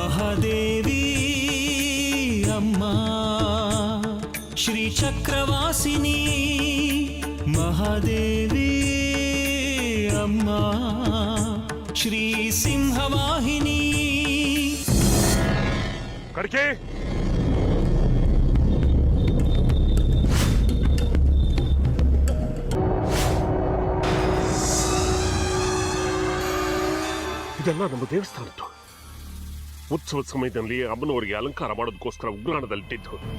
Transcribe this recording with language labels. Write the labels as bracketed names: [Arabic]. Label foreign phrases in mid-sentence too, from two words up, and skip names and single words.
[Sanskrit] महादेवी अम्मा श्रीचक्रवासिनी महादेवी अम्मा श्री सिंहवाहिनी [Kannada] कड़के ಇದೆಲ್ಲ ನಮ್ಮ ದೇವಸ್ಥಾನದ್ದು ಉತ್ಸವದ ಸಮಯದಲ್ಲಿ ಅಮ್ಮನವರಿಗೆ ಅಲಂಕಾರ ಮಾಡೋದಕ್ಕೋಸ್ಕರ ಉಗ್ರಾಣದಲ್ಲಿಟ್ಟಿದ್ದು.